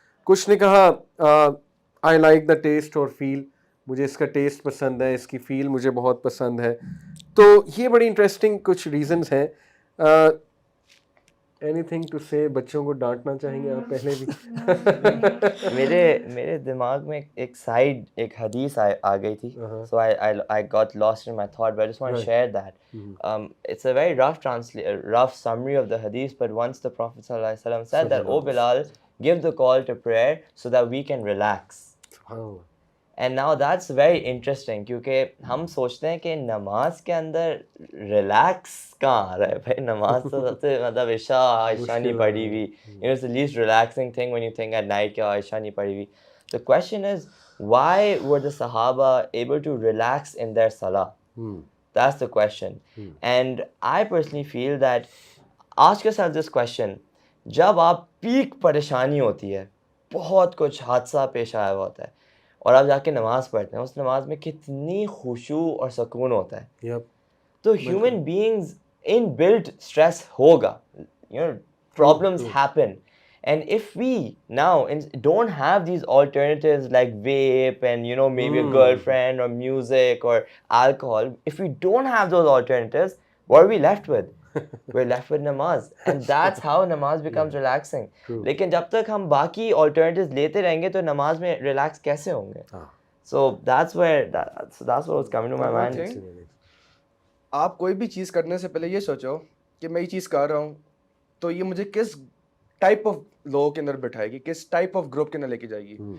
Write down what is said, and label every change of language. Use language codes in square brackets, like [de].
[ur] کچھ نے کہا [en] I like the taste اور فیل. [ur] مجھے اس کا ٹیسٹ پسند ہے, اس کی فیل مجھے بہت پسند ہے. تو یہ بڑی انٹرسٹنگ کچھ ریزنز ہیں. [en] Anything to say? [ur] بچوں کو ڈانٹنا چاہیں گے آپ پہلے بھی؟ میرے دماغ میں ایک سائڈ ایک حدیث آ گئی تھی, [en] so I got lost in my thought, but I just want to share that. It's a very rough summary of the hadith, but once the Prophet sallallahu alaihi wasallam said that, "Oh Bilal, give the call to prayer so that we can relax." And now that's very interesting, [ur] کیونکہ ہم سوچتے ہیں کہ نماز کے اندر relax کہاں آ رہا ہے بھائی. نماز تو سب سے مطلب عشاء نہیں پڑھی ہوئی, [en] it's the least relaxing thing when you think at night [ur] کہ عشاء نہیں پڑھی ہوئی. [en] The question is, why were the Sahaba able to relax in their salah? That's the question. And I personally feel that, ask yourself this question, [ur] جب آپ pack پریشانی ہوتی ہے, بہت کچھ حادثہ پیش آیا ہوا ہوتا ہے, اور آپ جا کے نماز پڑھتے ہیں, اس نماز میں کتنی خشوع اور سکون ہوتا ہے. [en] تو human beings inbuilt stress ہوگا, problems happen, and if we now don't have these alternatives like vape and maybe a girlfriend or music or alcohol, if we don't have those alternatives, what are we left with? We're left with namaz, and that's how namaz becomes relaxing. [ur] لیکن جب تک ہم باقی alternatives لیتے رہیں گے تو نماز میں relax کیسے ہوں گے؟ [en] So that's what was coming to my mind. [ur] آپ کوئی بھی چیز کرنے سے پہلے یہ سوچو کہ میں یہ چیز کر رہا ہوں تو یہ مجھے کس ٹائپ آف لوگوں کے اندر بٹھائے گی, کس ٹائپ آف گروپ کے اندر لے کے جائے گی.